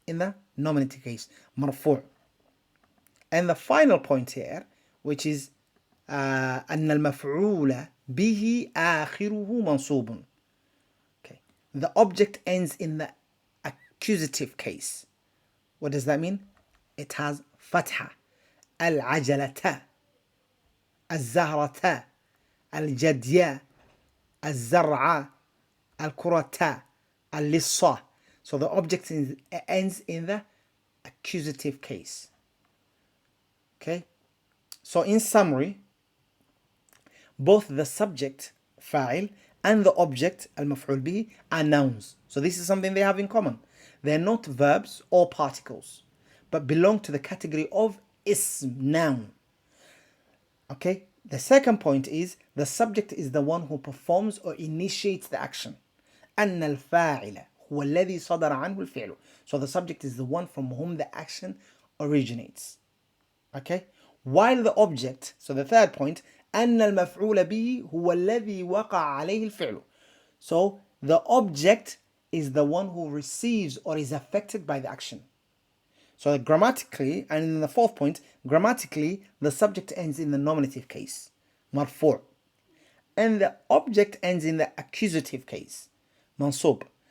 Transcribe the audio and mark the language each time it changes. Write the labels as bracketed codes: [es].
[en] In the nominative case, مرفوع. And the final point here, which is [ar] أن المفعول به آخره منصوب. [en] Okay. The object ends in the accusative case. What does that mean? It has فتحة. [ar] العجلة, الزهرة, الجدية, الزرعة, الكرة, اللصة. [en] So the object ends in the accusative case. Okay. So in summary, both the subject فاعل and the object المفعول به are nouns. So this is something they have in common. They're not verbs or particles, but belong to the category of ism, noun. Okay. The second point is the subject is the one who performs or initiates the action. [ar] أن الفاعل هو الذي صدر عنه الفعل. [en] So the subject is the one from whom the action originates. Okay. While the object, so the third point, [ar] أن المفعول به هو الذي وقع عليه الفعل. [en] So the object is the one who receives or is affected by the action. So grammatically, and in the fourth point, grammatically, the subject ends in the nominative case, مرفوع. And the object ends in the accusative case, منصوب.